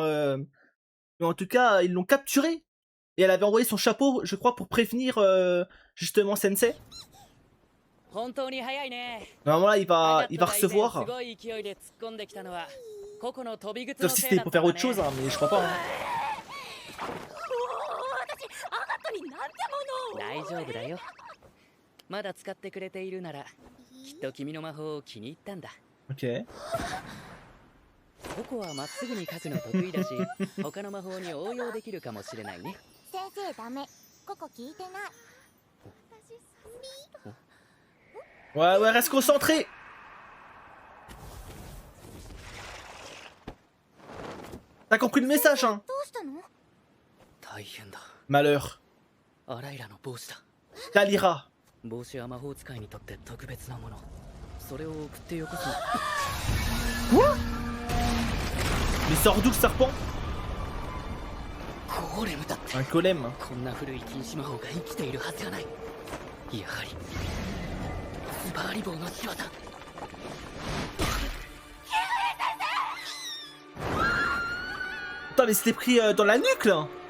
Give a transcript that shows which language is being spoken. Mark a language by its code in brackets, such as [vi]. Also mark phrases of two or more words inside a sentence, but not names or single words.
[fr] Mais en tout cas, ils l'ont capturé. Et elle avait envoyé son chapeau, je crois, pour prévenir justement sensei. Normalement, là, il va recevoir. Sauf si c'était pour faire autre chose, hein, mais je crois pas. Hein. [ja] 大丈夫だよ。まだ使ってくれているなら、きっと君の魔法を気に入ったんだ。 Ok. ここはまっすぐに書くの得意だし、他の魔法に応用できるかもしれないね。先生ダメ。ここ聞いてない。 [fr] Ouais, ouais, reste concentré. T'as compris le message, hein? [ja] どうしたの？大変だ。 [fr] Malheur. [ja] アライラの帽子だ。 Kalira. 帽子は魔法使いにとって特別なもの。それを送ってよこす。 [fr] Quoi? Mais sort d'où le serpent? [ja] ゴーレムだって。 [fr] Un golem. [ja] こんな古い禁止魔法が生きているはずがない。やはりスバーリ棒の仕業。 [fr] Putain, mais c'était pris dans la nuque là.